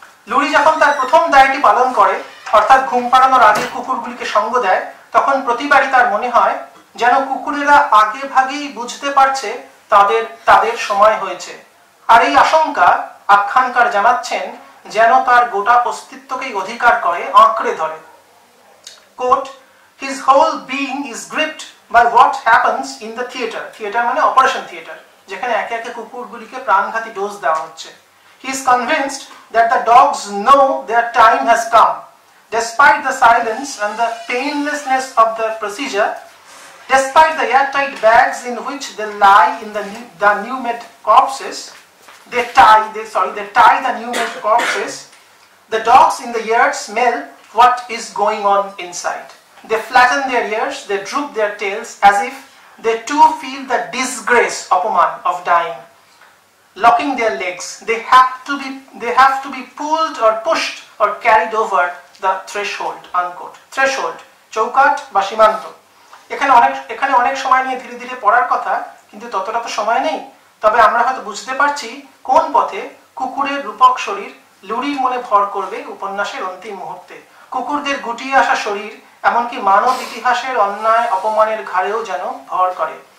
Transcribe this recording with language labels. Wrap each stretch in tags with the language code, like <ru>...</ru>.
<bn>Lory যখন তার প্রথম দায়টি পালন করে, অর্থাৎ ঘুম পাড়ানোর আগে কুকুরগুলিকে সঙ্গ দেয়, তখন প্রতিবারই তার মনে হয় যেন কুকুরেরা আগে ভাগেই বুঝতে পারছে তাদের সময় হয়েছে। আর এই আশঙ্কা আখ্যানকার জানাচ্ছেন যেন তার গোটা অস্তিত্বকেই অধিকার করে, আঁকড়ে ধরে।</bn> <en>Quote, "His whole being is gripped by what happens in the theater."</en> <bn>Theatre মানে অপারেশন থিয়েটার, যেখানে একে একে কুকুরগুলিকে প্রাণঘাতী ডোজ দেওয়া হচ্ছে।</bn> <en>He is convinced that the dogs know their time has come. Despite the silence and the painlessness of the procedure, despite the airtight bags in which they lie in the new-made corpses, they tie the new-made corpses. The dogs in the yard smell what is going on inside. They flatten their ears, they droop their tails, as if they too feel the disgrace, apaman, of dying. Locking their legs, they have to be pulled or pushed or carried over the threshold. Unquote.</en> <bn>Threshold, চৌকাঠ বা সীমান্ত। এখানে অনেক সময় নিয়ে ধীরে ধীরে পড়ার কথা, কিন্তু ততটা তো সময় নেই। তবে আমরা হয়তো বুঝতে পারছি কোন পথে কুকুরের রূপক শরীর লুরির মনে ভর করবে উপন্যাসের অন্তিম মুহূর্তে। কুকুরদের গুটিয়ে আসা শরীর এমনকি মানব ইতিহাসের অন্যায় অপমানের ঘাড়েও যেন ভর করে।</bn>